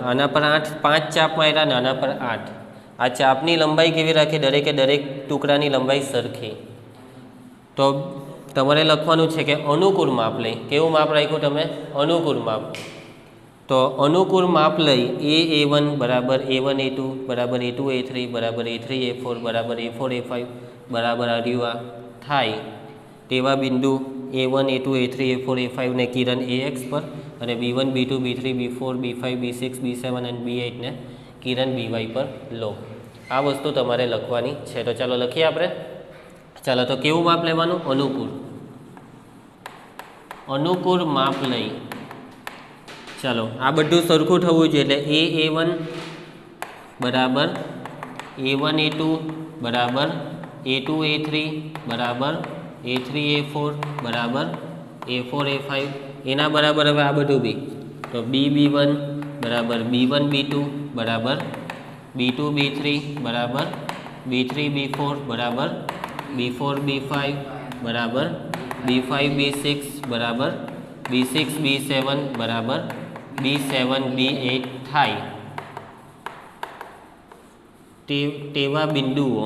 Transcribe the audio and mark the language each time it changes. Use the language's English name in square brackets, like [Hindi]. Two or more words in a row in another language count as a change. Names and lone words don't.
[Gujarati] આના પર 5 ચાપ માર્યા અને આના પર 8. આ ચાપની લંબાઈ કેવી રાખી? દરેકે દરેક ટુકડાની લંબાઈ સરખી. તો તમારે લખવાનું છે કે અનુકૂળ માપ લઈ. કેવું માપ રાખ્યું તમે? અનુકૂળ માપ. તો અનુકૂળ માપ લઈ A1 બરાબર A1 A2 બરાબર A2 A3 બરાબર A3 A4 બરાબર A4 A5 બરાબર આ થાય તેવા બિંદુ A1 A2 A3 A4 A5 ને કિરણ AX પર અને B1 B2 B3 B4 B5 B6 B7 અને B8 ને કિરણ BY પર લો. આ વસ્તુ તમારે લખવાની છે. તો ચાલો લખીએ આપણે. ચાલો, તો કેવું માપ લેવાનું? અનુકૂળ. અનુકૂળ માપ લઈ. ચાલો, આ બધું સરખું થવું જોઈએ. એટલે A1 બરાબર A1 A2 બરાબર A2 A3 બરાબર A3 A4 બરાબર A4 A5 એના બરાબર હવે આ બધું બી. તો B1 બરાબર B1 B2 બરાબર B2 B3 બરાબર B3 B4 બરાબર B4 B5 બરાબર B5 B6 બરાબર B6 B7 બરાબર B7 B8 થાય તેવા બિંદુઓ.